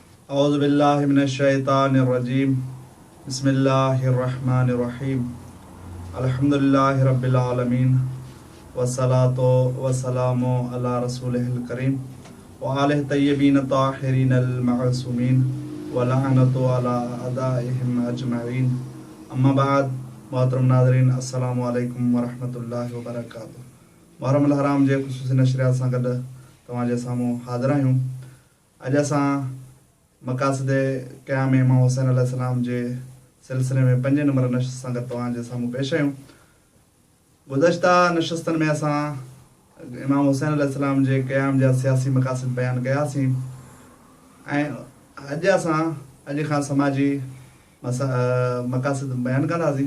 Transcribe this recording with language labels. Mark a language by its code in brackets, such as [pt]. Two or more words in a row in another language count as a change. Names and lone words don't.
[ar] أعوذ بالله من الشيطان الرجيم۔ بسم الله الرحمن الرحيم. الحمد لله رب العالمين والصلاة والسلام على رسوله الكريم وآله الطيبين الطاهرين المعصومين ولعنة على أعدائهم أجمعين. أما بعد, [sd] मोहतरम नाज़रीन, [ar] السلام عليكم ورحمة الله وبركاته. [sd] मुहर्रम अल हराम जे ख़ुसूसी नशरियात सां गॾु तव्हांजे साम्हूं हाज़िर आहियूं। अॼु असां मक़ासिद क़याम इमाम हुसैन अलैहिस्सलाम जे सिलसिले में 5 नंबर नशस्त सां गॾु तव्हांजे साम्हूं पेश आहियूं। गुज़श्ता नशस्तनि में असां इमाम हुसैन अलैहिस्सलाम जे क़याम जा सियासी मक़ासिद बयानु कयासीं ऐं अॼु खां समाजी मक़ासिद बयानु कंदासीं।